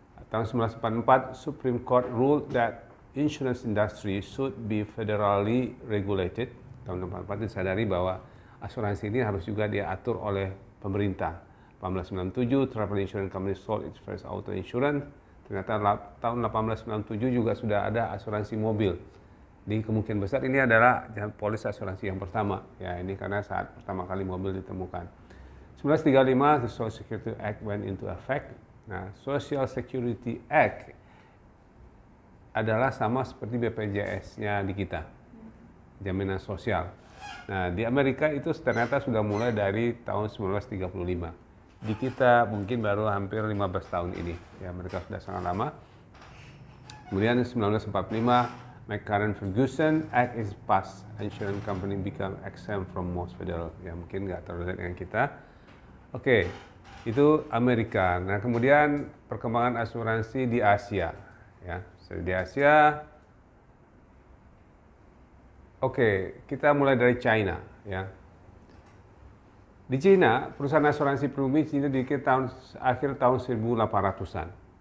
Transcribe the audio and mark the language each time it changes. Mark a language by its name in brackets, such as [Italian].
[Indonesian] Tahun [English] 1944, Supreme Court ruled that insurance industry should be federally regulated. [Indonesian] Tahun 1944 disadari bahwa asuransi ini harus juga diatur oleh pemerintah. [English] 1897, Travel Insurance Company sold its first auto insurance. [Indonesian] Ternyata tahun 1897 juga sudah ada asuransi mobil. Di kemungkinan besar ini adalah polis asuransi yang pertama. Ya, ini karena saat pertama kali mobil ditemukan. [English] 1935, the Social Security Act went into effect. [Indonesian] Nah, Social Security Act adalah sama seperti BPJS-nya di kita, jaminan sosial. Nah, di Amerika itu ternyata sudah mulai dari tahun 1935. Di kita mungkin baru hampir 15 tahun ini. Ya, mereka sudah sangat lama. Kemudian [English] 1945, McCarran-Ferguson Act is passed. Insurance company become exempt from most federal. [Indonesian] Ya, mungkin nggak terlalu dekat dengan kita. Oke, itu Amerika. Nah, kemudian perkembangan asuransi di Asia. Ya, di Asia. Oke, kita mulai dari China. Ya, di China, perusahaan asuransi pribumi Cina didirikan akhir tahun 1800-an.